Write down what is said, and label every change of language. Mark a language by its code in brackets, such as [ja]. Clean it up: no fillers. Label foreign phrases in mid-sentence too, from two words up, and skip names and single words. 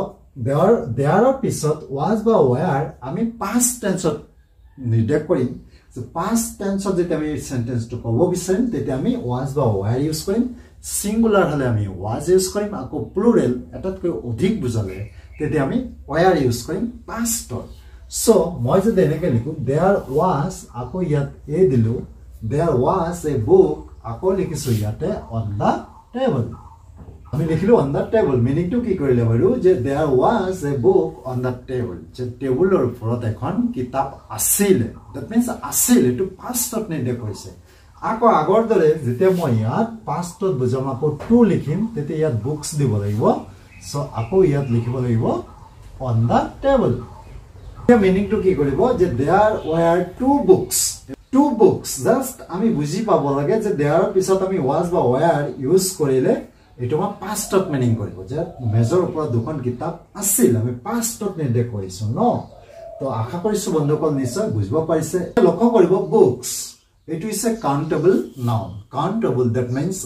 [as] there পিছত was বা were আমি [en] past tenseত [as] নিৰ্ধাৰণ কৰিম যে [en] past tenseত [as] যেতিয়া আমি সেন্টেন্সটো ক'ব বিচাৰিম তেতিয়া আমি was বা were ইউজ কৰিম সিঙ্গুলাৰ হলে আমি was ইউজ কৰিম আকৌ প্লুৰেল এটাতকৈ অধিক বুজালে তেতিয়া আমি were ইউজ কৰিম pastত সো মই যদি এনেকৈ লিখো [en] there was [as] আকৌ ইয়াত এ দিলো [en] there was a book [as] আকৌ লিখিছো ইয়াতে [en] on the table [as] আমি লিখিলো [en] on the table [as] মিনিংটো কি কৰিলে বাৰু যে [en] there was a book on the table [as] যে টেবুলৰ ওপৰত এখন কিতাপ আছিল [en] that means [as] আছিল এটো পাষ্টত নিৰ্দেশ কৰিছে আকৌ আগৰ দৰে যেতিয়া মই ইয়াত পাষ্টত বুজাম আকৌ টু লিখিম তেতিয়া ইয়াত বুকস দিব লাগিব সো আকৌ ইয়াত লিখিব লাগিব [en] on the table [as] এতিয়া মিনিংটো কি কৰিব যে [en] there were two books just [as] আমি বুজি পাব লাগে যে দেয়াৰ পিছত আমি ৱাজ বা ওয়াৰ ইউজ কৰিলে এটো মা পাষ্টত মিনিং কৰিব যে মেজৰ ওপৰত দুখন কিতাপ আছিল আমি পাষ্টত নিৰ্দেশ কৰিছো ন তো আশা কৰিছো বন্ধুসকল নিশ্চয় বুজিব পাৰিছে লক্ষ্য কৰিব বুকস এটো [en] is a countable noun countable that means